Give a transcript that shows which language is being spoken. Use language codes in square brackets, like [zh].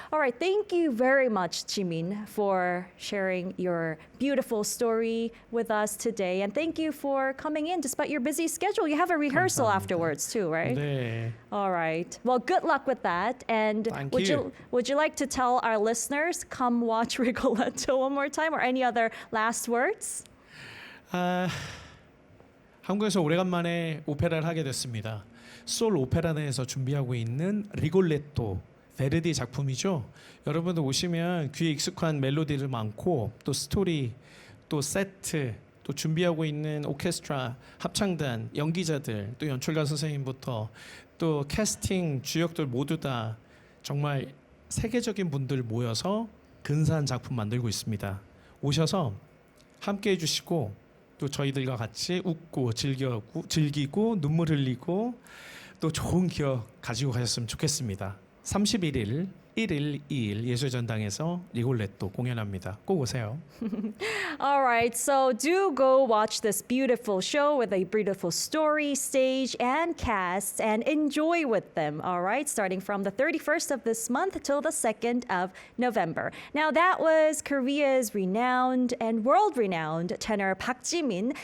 [en] All right, thank you very much, Jimin, for sharing your beautiful story with us today, and thank you for coming in despite your busy schedule. You have a rehearsal [ko] 감사합니다. [en] afterwards too, right? [ko] 네. [en] All right. Well, good luck with that. And Thank would you. would you like to tell our listeners come watch Rigoletto one more time or any other last words? [ko] 한국에서 오래간만에 오페라를 하게 됐습니다. 솔 오페라단에서 준비하고 있는 리골레토 베르디 작품이죠. 여러분들 오시면 귀에 익숙한 멜로디를 많고 또 스토리, 또 세트, 또 준비하고 있는 오케스트라, 합창단, 연기자들, 또 연출가 선생님부터 또 캐스팅 주역들 모두 다 정말 세계적인 분들 모여서 근사한 작품 만들고 있습니다. 오셔서 함께 해주시고 또 저희들과 같이 웃고 즐기고 눈물 흘리고 또 좋은 기억 가지고 가셨으면 좋겠습니다. 31일, 1일, 2일 예술전당에서 리골레토 공연합니다. 꼭 오세요. [en] All right, so do go watch this beautiful show with a beautiful story, stage, and cast and enjoy with them, all right, starting from the 31st of this month till the 2nd of November. Now, that was Korea's renowned and world-renowned tenor Park Jimin.